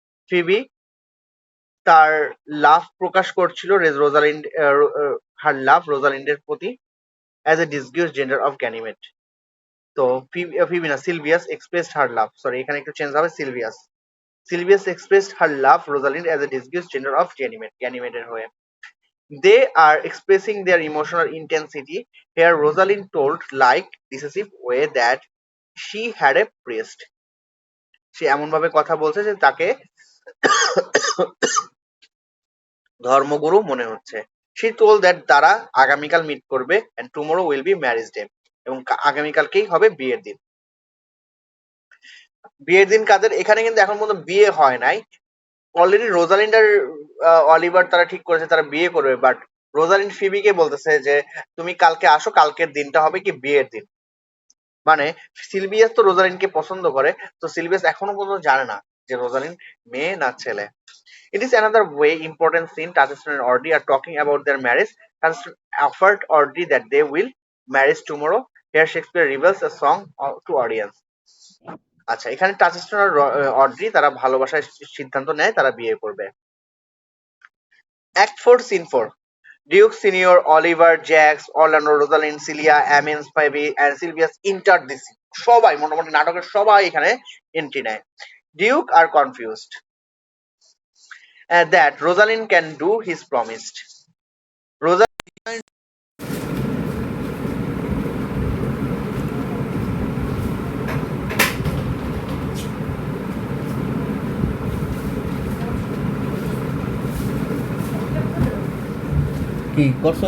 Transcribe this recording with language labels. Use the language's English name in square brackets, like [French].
[Bangla] Phoebe তার লাভ প্রকাশ করছিল Rosalind, [English] Her love রোজালিন্ডের প্রতি as a disguised gender of Ganymede. [Bangla] তো ফিবি না, [English] Silvius expressed her love, [Bangla] সরি এখানে একটু চেঞ্জ হবে, [English] Silvius expressed her love Rosalind as a disguised gender of গ্যানিমেডের হয়ে। They are expressing their emotional intensity. Here, Rosalind told like decisive way that she had a priest. [Bangla] সে এমন ভাবে কথা বলছে যে তাকে ধর্মগুরু মনে হচ্ছে। [English] She told that [Bangla] তারা আগামীকাল মিট করবে [English] and tomorrow will be marriage day, [Bangla] এবং আগামীকালকেই হবে বিয়ের দিন। বিয়ের দিন কাদের? এখানে কিন্তু এখন পর্যন্ত বিয়ে হয় নাই। অলরেডি রোজালিন্ড আর অলিভার তারা ঠিক করেছে তারা বিয়ে করবে, বাট রোজালিন্ড ফিবিকে বলতেছে যে তুমি কালকে আসো, কালকের দিনটা হবে কি বিয়ের দিন। মানে সিলভিয়াস তো রোজালিন্ডকে পছন্দ করে, তো সিলভিয়াস এখনো পর্যন্ত জানে না যে রোজালিন্ড মেয়ে না ছেলে। [English] It is another way important scene. Taciturn and Audrey are talking about their marriage. Taciturn offered Audrey that they will marry tomorrow. Here Shakespeare reveals a song to audience. [Bangla] আচ্ছা, এখানে টাচিস্টন আর অড্রি তারা ভালোবাসার সিদ্ধান্ত নেয়, তারা বিয়ে করবে। [English] Act 4, Scene 4. Duke Senior, Oliver, Jax, Orlando, Rosalind, Celia, Amins, Phoebe, and Sylvius enter the scene. [Bangla] সবাই মোটামুটি নাটকের সবাই এখানে এন্ট্রি নেয়। [English] Duke are confused that Rosalind can do his promised. [Bangla] Rosalind কি করছো?